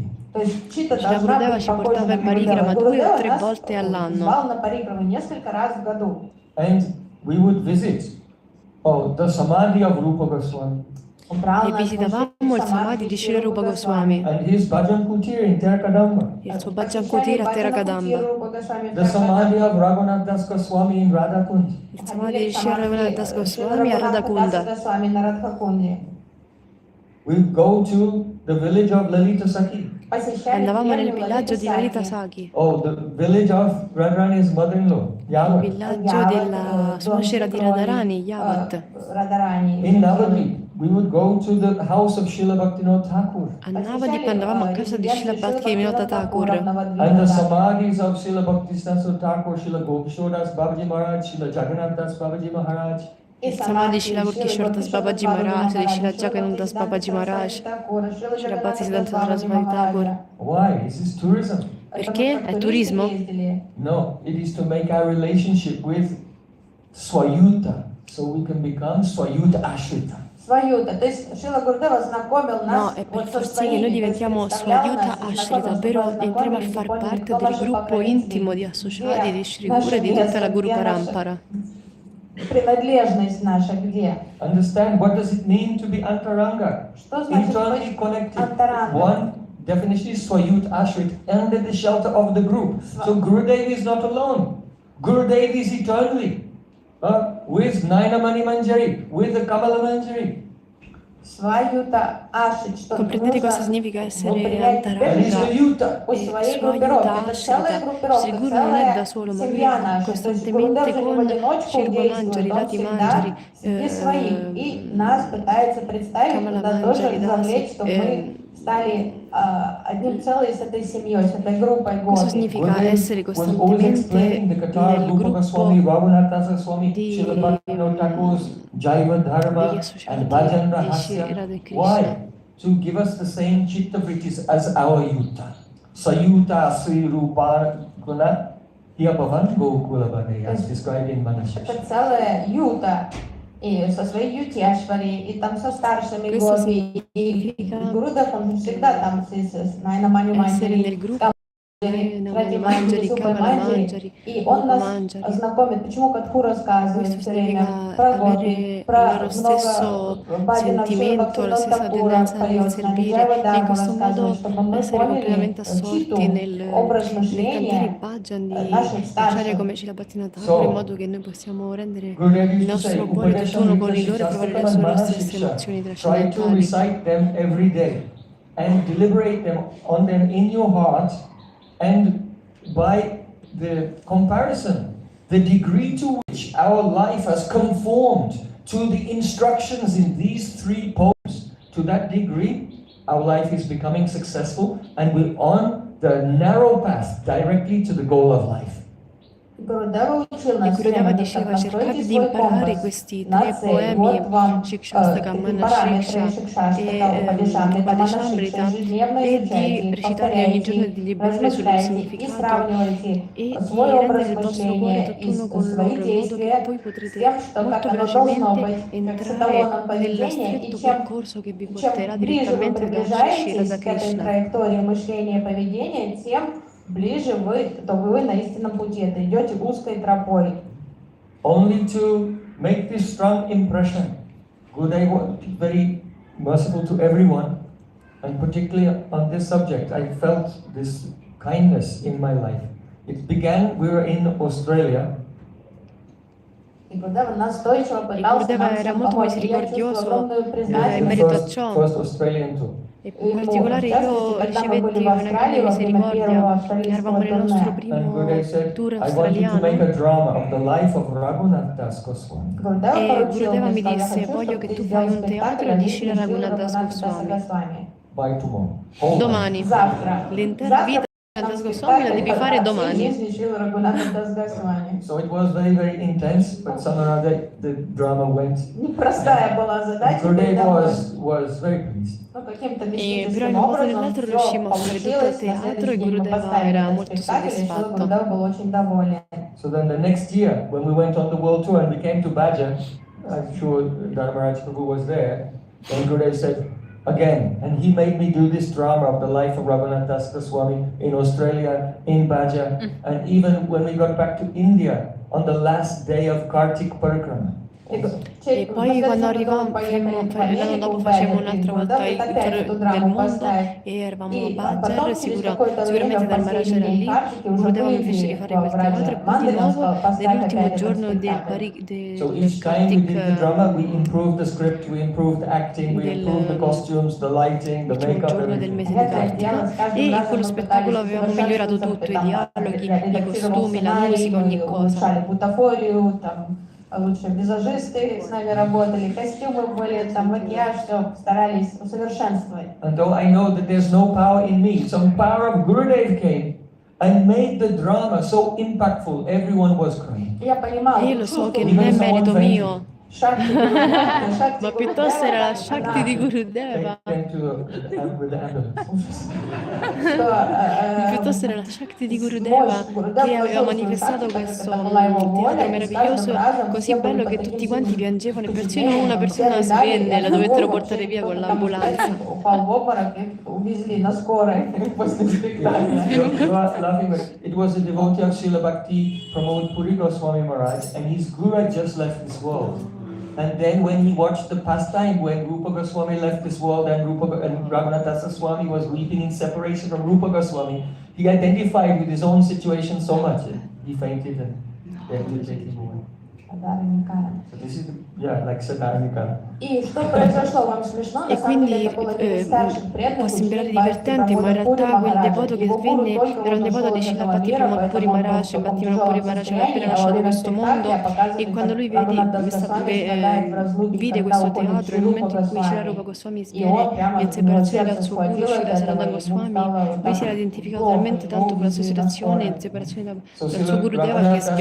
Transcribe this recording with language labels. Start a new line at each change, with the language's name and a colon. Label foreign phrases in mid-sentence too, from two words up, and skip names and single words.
Russian: То есть Чита
Italian: Shri
Russian: должна
Italian: Gurudeva
Russian: быть
Italian: ci
Russian: похожа
Italian: portava
Russian: на
Italian: in parikrama
Russian: Гурудева.
Italian: 2 o
Russian: Гурудева
Italian: 3
Russian: нас
Italian: volte all'anno.
Russian: звал на парикраму несколько раз в году.
English: And we would visit the Samadhi of Rupa Goswami
Russian: Он брал
Italian: E
Russian: нас
Italian: visitavamo il Samadhi di Shri Rupa Goswami,
English: and his Bhajan Kutir in Terakadamba.
Italian: il suo Bhajan Kutir a Terra Kadamba,
English: The Samadhi of Raghunath Das Goswami in Radhakund.
Italian: il Samadhi di Shri Raghunath Das Goswami a Radhakunda.
English: We go to the village of Lalita Sakhi.
Italian: Andavamo nel villaggio di Lalita Sakhi,
English: Oh, the village of Radharani's mother-in-law,
Italian: il
English: Yavat.
Italian: villaggio della suocera di Radharani, Yavat.
English: In Navadvip, we would go to the house of Srila Bhaktivinoda Thakur.
Italian: A Navadip andavamo a casa di Srila Bhaktivinoda Thakur
English: And the Samadhis of Srila Bhaktisiddhanta Thakur, Srila Gopkishodas Babaji Maharaj, Srila Jagannath Das Babaji Maharaj.
Italian: il Samadhi di Srila Gokishore Das Babaji Maharaj, di Srila Jagannath Das Babaji Maharaj, Srila Bhaktisiddhanta Sarasvati Thakur.
English: Why? Is this tourism?
Italian: Perché? È turismo?
English: No, it is to make our relationship with Swayuta, so we can become Swayuta Ashrita.
Russian: Сваюта. То есть Шрила Гурудева знакомил
Italian: No,
Russian: нас
Italian: è per
Russian: вот со
Italian: far sì che noi
Russian: своими,
Italian: diventiamo
Russian: то есть представлял
Italian: Swayuta
Russian: нас и
Italian: Ashrita,
Russian: знакомил,
Italian: ovvero
Russian: чтобы
Italian: entriamo a
Russian: познакомились,
Italian: far
Russian: поняли,
Italian: parte
Russian: кто
Italian: del
Russian: ваши
Italian: gruppo intimo di
Russian: покровители,
Italian: associati di Shri
Russian: наше
Italian: Guru e di tutta la
Russian: место,
Italian: Guru
Russian: где наша
Italian: Parampara.
Russian: принадлежность наша, где?
English: Understand what does it mean to be Antaranga?
Russian: Что значит
English: Internally
Russian: быть
English: connected.
Russian: антарангом?
English: One definition is Swayut Ashrit under the shelter of the group. So Gurudev is not alone. Gurudev is eternally with Naina Mani Manjari, with the Kamala Manjari.
Italian: Comprendete cosa significa essere
English: And he's the
Italian: Antaranga Yuta. e Swayuta Ashrita. Il Guru non è da solo, ma vive costantemente con Shirva Manjari, Rati Manjari, Kamala Manjari, Dasi. Questo significa essere
English: Was always explaining the
Italian: costantemente
English: Qatar,
Italian: nel
English: Rupa Goswami,
Italian: gruppo
English: Raghunatha Swami,
Italian: di,
English: Srila Bhaktivinoda Thakur's Jaiva
Italian: degli
English: Dharma and
Italian: associati
English: Bhajan
Italian: di Shri
English: Rahasya.
Italian: Radha Krishna.
English: Why? To give us the same chitta vrittis as our Yuta.
Sanskrit: Sayuta Sri Rupa Guna Yabhavan Gokula Bhane,
English: as described in Manashasha.
Russian: Это целая юта, и со своей ютешвари, и там со старшими
Italian: Questo
Russian: гоби, и
Italian: significa
Russian: Гурудев, он всегда там на Маню
Italian: essere
Russian: Манджари,
Italian: nel gruppo
Russian: Ради
Italian: Namani
Russian: Манджари,
Italian: Manjari,
Russian: Супа
Italian: Kamala
Russian: Манджари,
Italian: Manjari,
Russian: и он
Italian: Rupa
Russian: нас
Italian: Manjari.
Russian: знакомит, почему Катху рассказывает
Italian: Questo
Russian: все время
Italian: significa
Russian: про Гопи,
Italian: avere
Russian: про
Italian: lo stesso
Russian: много Баджанов,
Italian: sentimento, la stessa
Russian: Такура
Italian: tendenza nel
Russian: поет с нами,
Italian: servire
Russian: Джайва
Italian: e in
Russian: Дарму
Italian: questo modo
Russian: рассказывает, чтобы мы
Italian: essere
Russian: поняли
Italian: completamente assorti
Russian: читу, образ
Italian: nel cantare i
Russian: мышления
Italian: bhajan, di
Russian: наших
Italian: lanciare
Russian: старших.
Italian: come Srila Bhaktivinoda Thakur, in modo che noi possiamo rendere
English: Gurudev
Italian: il
English: used to say,
Italian: nostro cuore
English: Upadesham
Italian: tutt'uno con
English: Rita
Italian: il loro e provare le
English: Shastakam and
Italian: nostre stesse
English: Manashiksha.
Italian: emozioni
English: Try to
Italian: trascendentali.
English: recite them every day and deliberate them on them in your heart, and by the comparison, the degree to which our life has conformed to the instructions in these three poems, to that degree our life is becoming successful and we're on the narrow path directly to the goal of life.
Italian: E Gurudeva diceva cercate di imparare questi tre poemi, Shikshastakam, Manashiksha e Upadeshamrita, e di recitarli ogni giorno e di deliberare sul loro significato e di rendere il vostro cuore tutt'uno con loro, in modo che poi potrete molto velocemente entrare nello stretto percorso che vi porterà direttamente verso Shri Radha Krishna.
Russian: Ближе вы, то вы на истинном пути, это идете узкой тропой.
English: Only to make this strong impression, Gurudev was very merciful to everyone, and particularly on this subject, I felt this kindness in my life. It began, we were in Australia.
Italian: E Gurudeva era molto misericordioso in merito a ciò.
English: First Australian tour.
Italian: E in particolare io ricevetti una grande misericordia, che eravamo nel nostro primo tour australiano. E Gurudeva mi disse, voglio che tu fai un teatro di Srila Raghunath Goswami. Domani. L'intera vita di Raghunath Goswami la devi fare domani.
English: So it was very, very intense, but somehow the drama went. Gurudev was very pleased.
Italian: E però in un modo o nell'altro riuscimmo a fare tutto il teatro e Gurudeva era molto soddisfatto.
English: So then the next year, when we went on the world tour and we came to Baja, I'm sure Dharmaraj Prabhu was there, then Gurudev said, again, and he made me do this drama of the life of Raghunath Das Goswami in Australia, in Baja, and even when we got back to India on the last day of Kartik Parikrama.
Italian: E poi quando arrivavamo, l'anno dopo facevamo un'altra volta il tour del mondo e eravamo a Badger, sicuramente Dharmaraj era lì, Gurudeva mi fece rifare quel teatro e poi di nuovo nell'ultimo giorno del
English: So each time we did the drama, we improved the script, we improved the acting, we improved the costumes, the lighting, the makeup,
Italian: giorno del mese di Kartika, e in quello spettacolo avevamo migliorato tutto, i dialoghi, i costumi, la musica, ogni cosa.
Russian: Лучше визажисты с нами работали, костюмы были, там макияж, все старались усовершенствовать.
English: And though I know that there's no power in me, some power of Gurudev came and made the drama so impactful, everyone was crying.
Italian: Io lo so che non è merito mio, ma piuttosto era la Shakti di Gurudeva. Piuttosto era la Shakti di Gurudeva che aveva manifestato questo teatro meraviglioso, così bello che tutti quanti piangevano e persino una persona svenne, la dovettero portare via con l'ambulanza.
English: It was a devotee of Srila Bhakti Pramod Puri Goswami Maharaj, and his guru had just left this world. And then when he watched the pastime, when Rupa Goswami left this world and Raghunath Das Goswami was weeping in separation from Rupa Goswami, he identified with his own situation so much. He fainted and they had to take him away. So this is, like Sadarnika.
Russian: И что произошло, вам смешно? На
Italian: E
Russian: самом деле
Italian: quindi
Russian: это было один из старших
Italian: può
Russian: преданных,
Italian: sembrare
Russian: ученик Бхакти
Italian: divertente, ma in
Russian: Прамода
Italian: realtà quel
Russian: Махараджа.
Italian: devoto che
Russian: Его гуру
Italian: venne
Russian: только
Italian: era un
Russian: вот
Italian: devoto
Russian: ушел
Italian: di
Russian: из
Italian: Srila
Russian: этого
Italian: Bhakti
Russian: мира,
Italian: Puri
Russian: поэтому он был
Italian: Maharaj,
Russian: в
Italian: Bhakti
Russian: таком
Italian: Puri
Russian: тяжелом
Italian: Maharaj che era
Russian: состоянии,
Italian: appena
Russian: а во
Italian: lasciato
Russian: время
Italian: questo mondo
Russian: спектакля показывали,
Italian: e quando
Russian: как
Italian: lui
Russian: Рагунат Дас-Госвами страдает в разлуке,
Italian: vide
Russian: когда
Italian: questo
Russian: уходит
Italian: teatro, nel
Russian: Шрилупа
Italian: momento in cui Srila
Russian: Госвами.
Italian: Goswami
Russian: И он прямо,
Italian: viene in
Russian: у него
Italian: separazione
Russian: сердце
Italian: dal suo guru
Russian: схватило
Italian: Srila
Russian: от
Italian: Sanatana
Russian: этого, ему
Italian: Goswami,
Russian: стало вот
Italian: lui si
Russian: так
Italian: era identificato
Russian: плохо,
Italian: talmente
Russian: его
Italian: tanto con la sua
Russian: увезли на
Italian: situazione in
Russian: скорой.
Italian: separazione
English: So
Italian: dal suo
English: Srila
Italian: Gurudeva che
English: Raghunath Das